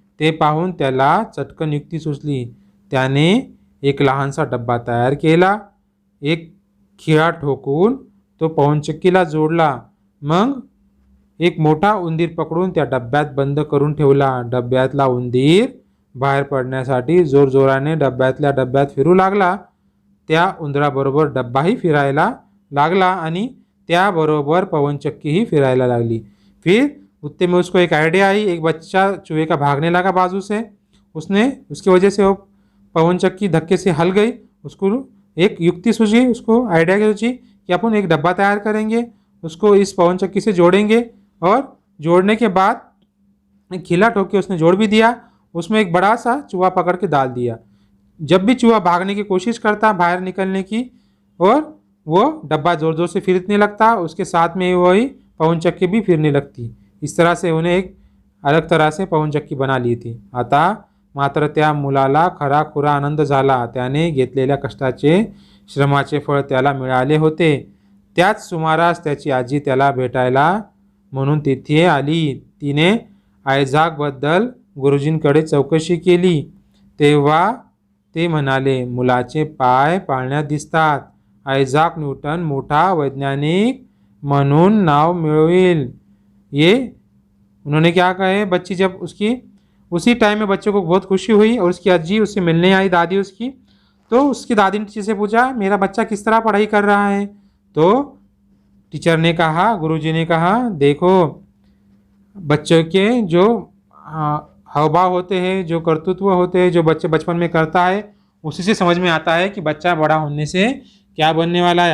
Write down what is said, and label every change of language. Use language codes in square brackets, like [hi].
[mr] ते पाहून त्याला चटकन युक्ती सुचली। त्याने एक लहानसा डब्बा तयार केला, एक खिळा ठोकून तो पवनचक्कीला जोडला, मग एक मोठा उंदीर पकडून त्या डब्यात बंद करून ठेवला। डब्यातला उंदीर बाहेर पडण्यासाठी जोरजोराने डब्यात फिरू लागला। त्या उंदराबरोबर डब्बाही फिरायला लागला आणि त्याबरोबर पवनचक्की ही फिरायला लागली। [hi] फिर उतने में उसको एक आइडिया आई, एक बच्चा चूहे का भागने लगा बाजू से, उसकी वजह से वो पवनचक्की धक्के से हल गई। उसको एक युक्ति सूझी, उसको आइडिया क्या सूझी कि अपन एक डब्बा तैयार करेंगे, उसको इस पवनचक्की से जोड़ेंगे, और जोड़ने के बाद एक खिला ठोक के उसने जोड़ भी दिया, उसमें एक बड़ा सा चूहा पकड़ के डाल दिया। जब भी चूहा भागने की कोशिश करता बाहर निकलने की, और वो डब्बा ज़ोर ज़ोर से फिरने लगता, उसके साथ में वही पवनचक्की भी फिरने लगती। इस तरह से उन्हें एक अलग तरह से पवनचक्की बना ली थी। [mr] आता मात्र त्या मुलाला खराखुरा आनंद झाला। त्याने घेतलेल्या कष्टाचे, श्रमाचे फळ त्याला मिळाले होते। त्याच सुमारास त्याची आजी त्याला भेटायला म्हणून तिथे आली। तिने आयझॅकबद्दल गुरुजींकडे चौकशी केली, तेव्हा ते म्हणाले, मुलाचे पाय पाळण्यात दिसतात, आयझॅक न्यूटन मोठा वैज्ञानिक म्हणून नाव मिळवेल। [hi] ये उन्होंने क्या कहे, बच्ची जब उसी टाइम में बच्चे को बहुत खुशी हुई, और उसकी अज्जी उससे मिलने आई, दादी उसकी, तो उसकी दादी ने टीचर से पूछा मेरा बच्चा किस तरह पढ़ाई कर रहा है। तो टीचर ने कहा, गुरुजी ने कहा, देखो बच्चों के जो हाव भाव होते हैं, जो कर्तृत्व होते हैं, जो बच्चे बचपन में करता है, उसी से समझ में आता है कि बच्चा बड़ा होने से क्या बनने वाला है।